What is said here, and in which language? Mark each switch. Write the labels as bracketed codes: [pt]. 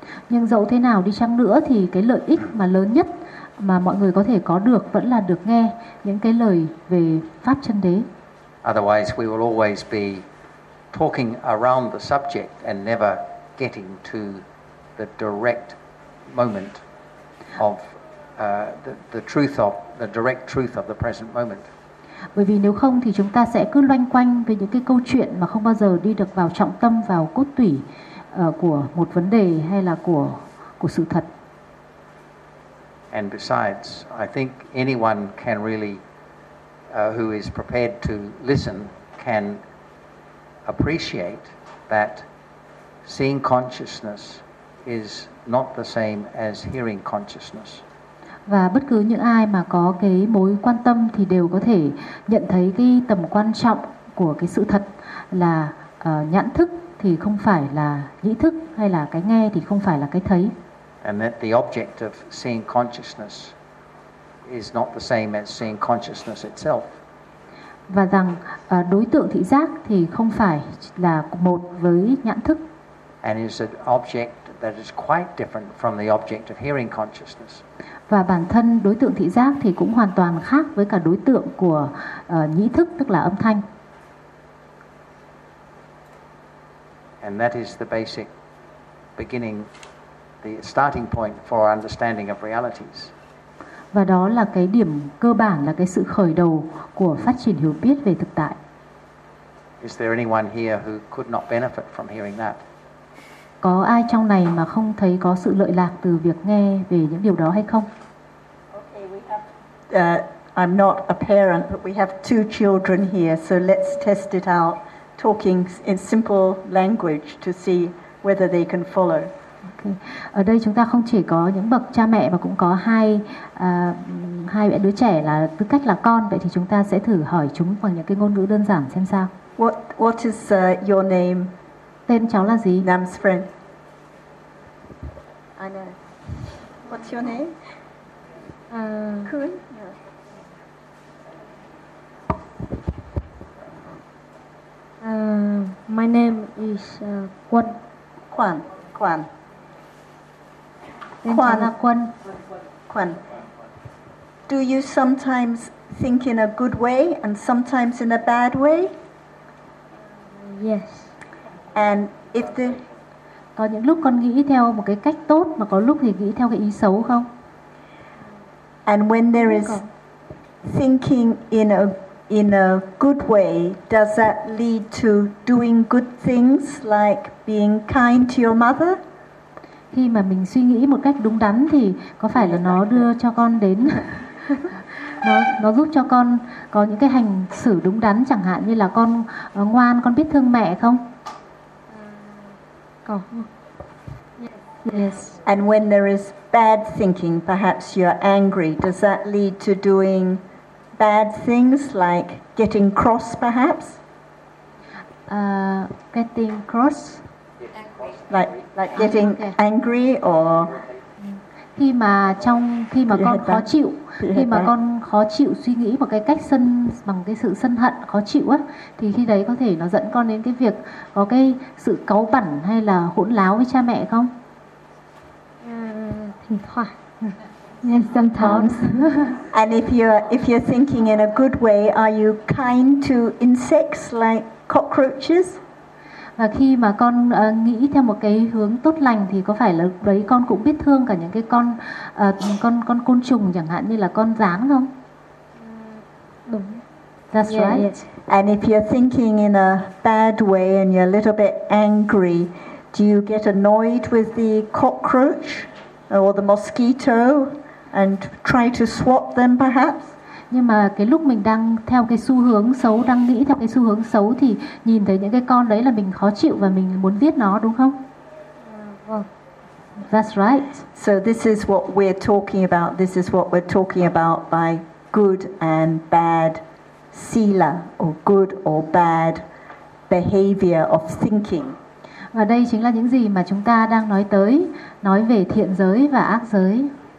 [vi] Nhưng dẫu thế nào đi chăng nữa thì cái lợi ích mà lớn nhất mà mọi người có thể có được vẫn là được nghe những cái lời về pháp chân đế. [en] Otherwise, we will always be talking around the subject and never getting to the direct moment of the truth of the direct truth of the present moment. [vi] Bởi vì nếu không thì chúng ta sẽ cứ loanh quanh về những cái câu chuyện mà không bao giờ đi được vào trọng tâm, vào cốt tủy của một vấn đề hay là của sự thật. [en] And besides, I think anyone can really who is prepared to listen can appreciate that seeing consciousness is not the same as hearing consciousness. [vi] Và bất cứ những ai mà có cái mối quan tâm thì đều có thể nhận thấy cái tầm quan trọng của cái sự thật là nhãn thức thì không phải là nhĩ thức, hay là cái nghe thì không phải là cái thấy. [en] And that the object of seeing consciousness is not the same as seeing consciousness itself. [vi] Và rằng đối tượng thị giác thì không phải là một với nhãn thức. [en] And is an object that is quite different from the object of hearing consciousness. [vi] Và bản thân đối tượng thị giác thì cũng hoàn toàn khác với cả đối tượng của nhĩ thức, tức là âm thanh. [en] And that is the basic beginning, the starting point for our understanding of realities. [vi] Và đó là cái điểm cơ bản, là cái sự khởi đầu của phát triển hiểu biết về thực tại. [en] Is there anyone here who could not benefit from hearing that? [vi] Có ai trong này mà không thấy có sự lợi lạc từ việc nghe về những điều đó hay không? [en] Okay, we have, I'm not a parent, but we have two children here, so let's test it out, talking in simple language to see whether they can follow. Okay. [vi] Ở đây chúng ta không chỉ có những bậc cha mẹ mà cũng có hai hai đứa trẻ là tư cách là con, vậy thì chúng ta sẽ thử hỏi chúng bằng những cái ngôn ngữ đơn giản xem sao. [en] What is your name? [vi] Tên cháu là gì? [en] Nam's friend. Anna. What's your name? Khun. My name is Quân. Quân. Quân. [vi] Tên cháu là Quân. Quân. [en] Do you sometimes think in a good way and sometimes in a bad way? Yes. And if the [vi] có những lúc con nghĩ theo một cái cách tốt mà có lúc thì nghĩ theo cái ý xấu không? [en] And when there is thinking in a good way, does that lead to doing good things like being kind to your mother? [vi] Khi mà mình suy nghĩ một cách đúng đắn thì có phải là nó đưa cho con đến nó giúp cho con có những cái hành xử đúng đắn, chẳng hạn như là con ngoan, con biết thương mẹ không? [en] Yes. And when there is bad thinking, perhaps you're angry, does that lead to doing bad things like getting cross, perhaps? Getting cross? Like getting angry or [vi] khi mà con khó chịu, khi mà con khó chịu suy nghĩ một cái cách sân, bằng cái sự sân hận khó chịu á, thì khi đấy có thể nó dẫn con đến cái việc có cái sự cáu bẩn hay là hỗn láo với cha mẹ không? Thỉnh thoảng. [en] Yes, sometimes. And if you're thinking in a good way, are you kind to insects like cockroaches? [vi] Và khi mà con nghĩ theo một cái hướng tốt lành thì có phải là lúc đấy con cũng biết thương cả những cái con côn trùng, chẳng hạn như là con gián không? Đúng. [en] That's yeah, right. Yeah. And if you're thinking in a bad way and you're a little bit angry, do you get annoyed with the cockroach or the mosquito and try to swat them perhaps? [vi] Nhưng mà cái lúc mình đang theo cái xu hướng xấu, đang nghĩ theo cái xu hướng xấu thì nhìn thấy những cái con đấy là mình khó chịu và mình muốn giết nó, đúng không? Vâng. [en] That's right. So this is what we're talking about. This is what we're talking about by good and bad sila, or good or bad behavior of thinking. [vi] Và đây chính là những gì mà chúng ta đang nói tới, nói về thiện giới và ác giới.